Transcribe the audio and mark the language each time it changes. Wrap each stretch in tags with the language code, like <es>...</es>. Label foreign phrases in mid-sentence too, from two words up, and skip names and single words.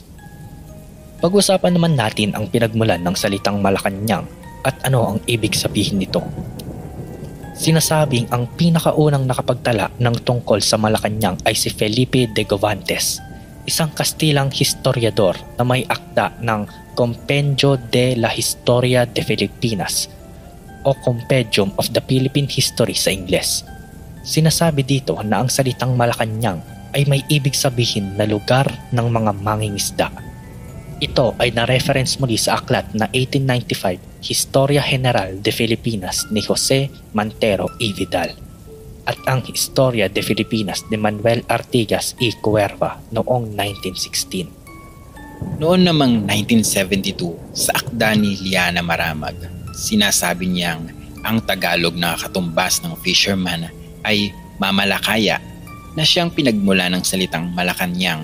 <tl>Pag-usapan naman natin ang pinagmulan ng salitang Malacanang at ano ang ibig sabihin nito. Sinasabing ang pinakaunang nakapagtala ng tungkol sa Malacanang ay si Felipe de Govantes, isang Kastilang historiador na may akda ng Compendio de la Historia de Filipinas o Compendium of the Philippine History sa Ingles. Sinasabi dito na ang salitang Malacanang ay may ibig sabihin na lugar ng mga mangingisda. Ito ay na-reference muli sa aklat na 1895 Historia General de Filipinas ni Jose Mantero y Vidal at ang Historia de Filipinas ni Manuel Artigas y Cuerva noong 1916. Noon namang 1972 sa akda ni Liana Maramag, sinasabi niyang ang Tagalog na katumbas ng fisherman ay mamalakaya na siyang pinagmula ng salitang Malacanang.</tl>